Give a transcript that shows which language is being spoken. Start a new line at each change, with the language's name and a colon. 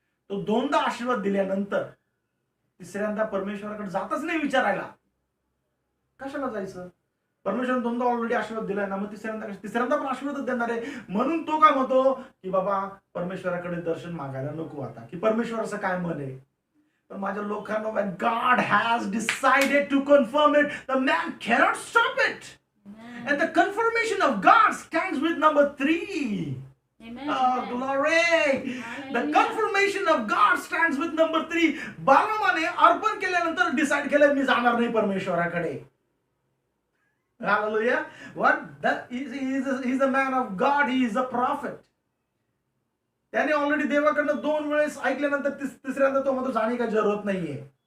Marathi: तो 2दा आशीर्वाद दिल्यानंतर तिसऱ्यांदा परमेश्वराकडे जातच नाही विचारायला. कशाला जायचं? परमेश्वराने 2दा ऑलरेडी आशीर्वाद दिलाय ना, मग तिसऱ्यांदा पण आशीर्वादच देणार आहे. म्हणून तो काय म्हणतो की बाबा परमेश्वराकडे दर्शन मागायला नको आता, की परमेश्वराचं काय मन आहे. पण माझ्या लोकांना,
English: when God has decided to confirm it, the man cannot stop it. And the confirmation of God stands with number 3. Amen. Oh, glory. The confirmation of God stands with number 3.
Marathi: बालामाने अर्पण केल्यानंतर डिसाइड केलं मी जाणार नाही परमेश्वराकडे.
English: Hallelujah. He's a man of God. He is a prophet.
Marathi: त्याने already देवाकडनं 2 वेळेस ऐकल्यानंतर तिसऱ्यांदा तो म्हणतो जाणे काही जरूरत नाहीये.